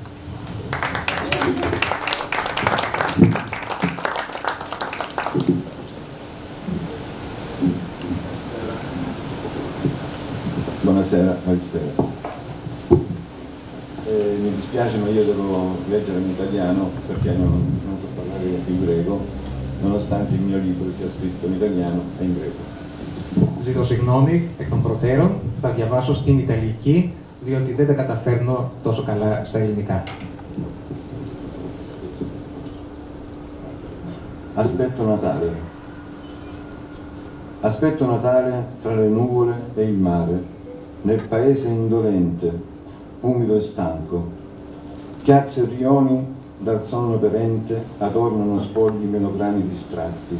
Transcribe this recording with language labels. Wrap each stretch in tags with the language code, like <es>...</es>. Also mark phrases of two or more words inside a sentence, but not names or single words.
<it>Buonasera, Alispera. Mi dispiace ma io devo leggere in italiano perché non so parlare in greco, nonostante il mio libro sia scritto in italiano e in greco.</it> <el>Ζητώ συγγνώμη εκ των προτέρων, θα διαβάσω στην Ιταλική, διότι δεν τα καταφέρνω τόσο καλά στα ελληνικά.</el> <it>Aspetto Natale. Aspetto Natale tra le nuvole e il mare, nel paese indolente, umido e stanco. Chiazze e rioni dal sonno perente adornano spogli melograni distratti.</it>